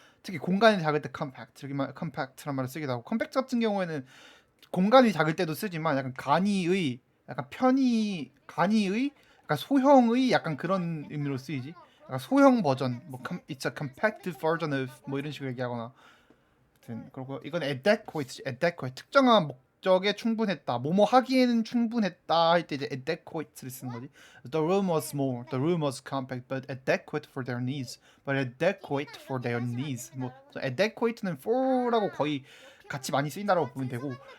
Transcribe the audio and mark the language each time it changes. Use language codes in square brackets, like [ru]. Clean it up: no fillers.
[ko] 특히 공간이 작을 때 compact, compact란 말을 쓰기도 하고 compact 같은 경우에는 공간이 작을 때도 쓰지만 약간 간이의 약간 간이의 약간 소형의 약간 그런 의미로 쓰이지. 약간 소형 버전 뭐 [en] it's a compact version of [ko] 뭐 이런 식으로 얘기하거나. 아무튼 그리고 이건 adequate 특정한 목적에 충분했다. 뭐뭐 하기에는 충분했다 할 때 이제 adequate를 쓰는 거지. [en] The room was small, the room was compact, but adequate for their needs. But adequate for their needs. [ko] 뭐 adequate는 for라고 거의 같이 많이 쓰인다라고 보면 되고.